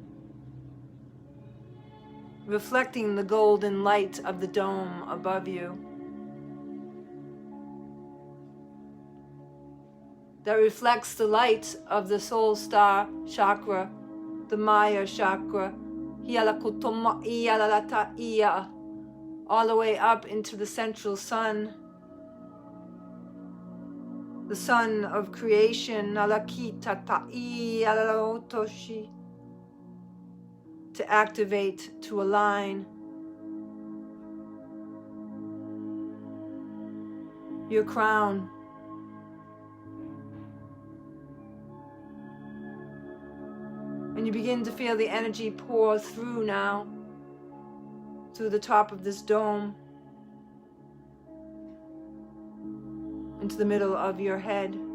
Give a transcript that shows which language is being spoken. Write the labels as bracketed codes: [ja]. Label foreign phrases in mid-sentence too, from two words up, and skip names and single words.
[en] reflecting the golden light of the dome above you, that reflects the light of the soul star chakra, the Maya chakra, hialakutoma ialalata ia, all the way up into the central sun, the sun of creation, alakita ta'i alalotoshi, to activate, to align your crown. And you begin to feel the energy pour through now, through the top of this dome, into the middle of your head.